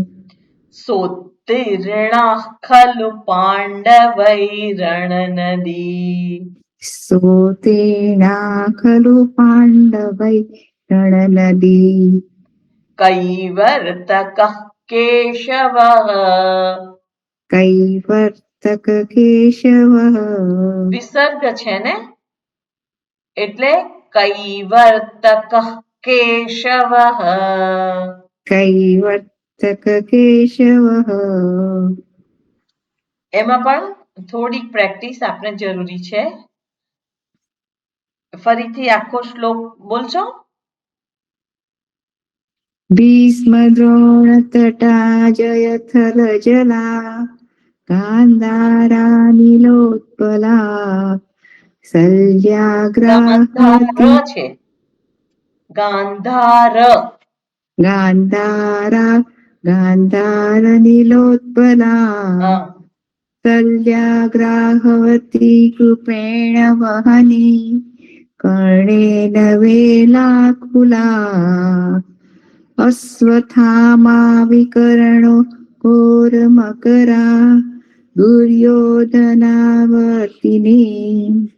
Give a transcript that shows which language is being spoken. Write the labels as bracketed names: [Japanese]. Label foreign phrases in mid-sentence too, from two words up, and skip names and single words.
[Sanskrit] सोत्तीर्णाः खलु पाण्डवैरणनदी सोतेना खलु पाण्डवै रणनदी कैवर्तकः केशवः कैवर्तक केशव [Gujarati] વિસર્ગ છે ને એટલે [Sanskrit] कैवर्तकः केशवः कैवर्तक केशव [Gujarati] એમાં પણ થોડીક પ્રેક્ટિસ આપણે જરૂરી છે ફરીથી આખો શ્લોક બોલશો [Sanskrit] भीष्म द्रोण तटा जयथल जला गान्धारानिलोत्पला शल्याग्राहवती [Gujarati] ગાંધાર છે ગાંધાર [Sanskrit] गान्धारनिलोत्पला [Gujarati] હા [Sanskrit] शल्याग्राहवती कृपेण वहनी कर्णेन वेलाकुला अश्वत्थामाविकर्णो घोरमकरा दुर्योधनावर्तिनी